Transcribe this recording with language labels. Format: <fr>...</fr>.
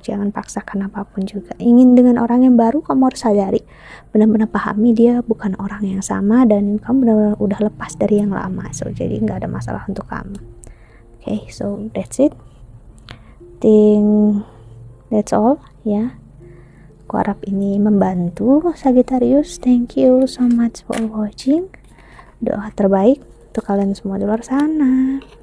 <id>Jangan paksakan apapun juga. Ingin dengan orang yang baru, kamu harus sadari, benar-benar pahami dia bukan orang yang sama, dan kamu benar-benar udah lepas dari yang lama. So, jadi nggak ada masalah untuk kamu.</id> <en>So that's it. Think that's all,</en> <id>ya. Aku harap ini membantu Sagittarius.</id> <en>Thank you so much for watching.</en> <id>Doa terbaik untuk kalian semua di luar sana.</id>